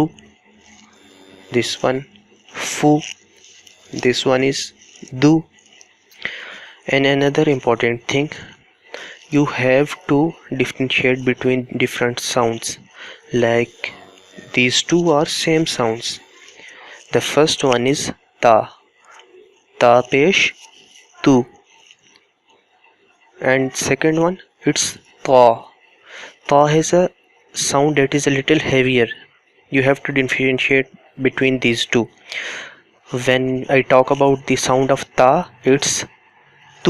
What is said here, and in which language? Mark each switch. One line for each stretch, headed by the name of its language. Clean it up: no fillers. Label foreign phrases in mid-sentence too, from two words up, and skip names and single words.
English: This one fu. This one is du. And another important thing, you have to differentiate between different sounds. Like these two are same sounds. The first one is ta, ta pesh tu. And second one, it's ta. Ta has a sound that is a little heavier. You have to differentiate between these two. When I talk about the sound of ta, it's tu.